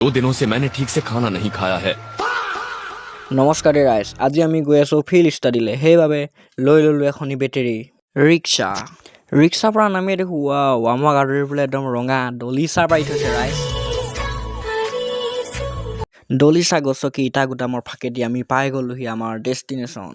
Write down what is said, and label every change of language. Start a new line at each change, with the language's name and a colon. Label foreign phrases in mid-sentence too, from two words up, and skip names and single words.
Hindi: 2 दिनों से मैंने ठीक से खाना नहीं खाया है।
Assamese: নমস্কাৰ ৰাইজ, আজি আমি গৈ আছোঁ
English: field studyলৈ।
Assamese: সেইবাবে লৈ ল'লোঁ এখনি বেটেৰী ৰিক্সা। ৰিক্সাৰ পৰা নামি দেখোঁ ৱাও, আমাৰ গাড়ীৰ বোলে একদম ৰঙা দলিচা পাৰি থৈছে ৰাইজ। দলিচা গছকি ইটা গোটামৰ ফাঁকেদি আমি পাই গ'লোহি আমাৰ ডেষ্টিনেশ্যন।